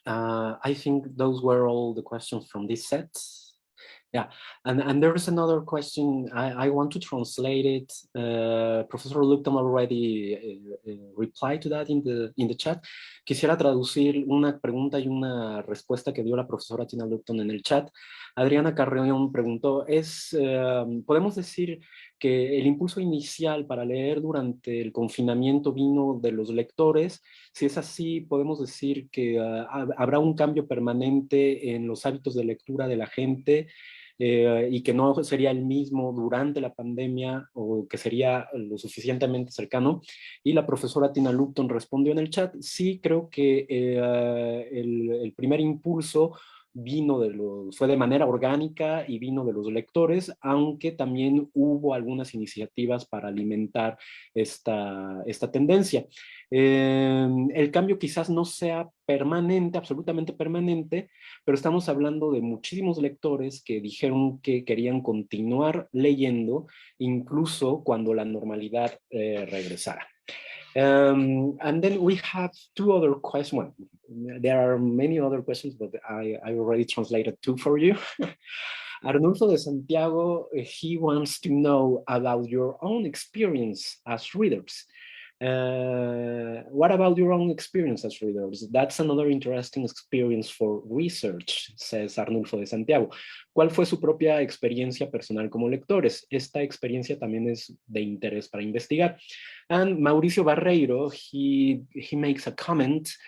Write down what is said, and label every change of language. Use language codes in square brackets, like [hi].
[en] I think those were all the questions from this set. Yeah, and there is another question. I want to translate it. Professor Lupton already replied to that in the chat. [es] Quisiera traducir una pregunta y una respuesta que dio la profesora Tina Lupton en el chat. Adriana Carreón preguntó, ¿podemos decir que el impulso inicial para leer durante el confinamiento vino de los lectores? Si es así, podemos decir que habrá un cambio permanente en los hábitos de lectura de la gente y que no sería el mismo durante la pandemia o que sería lo suficientemente cercano. Y la profesora Tina Lupton respondió en el chat, sí, creo que el primer impulso fue de manera orgánica y vino de los lectores, aunque también hubo algunas iniciativas para alimentar esta tendencia. El cambio quizás no sea permanente, absolutamente permanente, pero estamos hablando de muchísimos lectores que dijeron que querían continuar leyendo incluso cuando la normalidad regresara. [en] And then we have two other questions. Well, there are many other questions, but I already translated two for you. Arnulfo de Santiago, he wants to know about your own experience as readers. What about your own experience as readers? That's another interesting experience for research, says Arnulfo de Santiago. [es] ¿Cuál fue su propia experiencia personal como lectores? Esta experiencia también es de interés para investigar. [en] And Mauricio Barreiro, he makes a comment.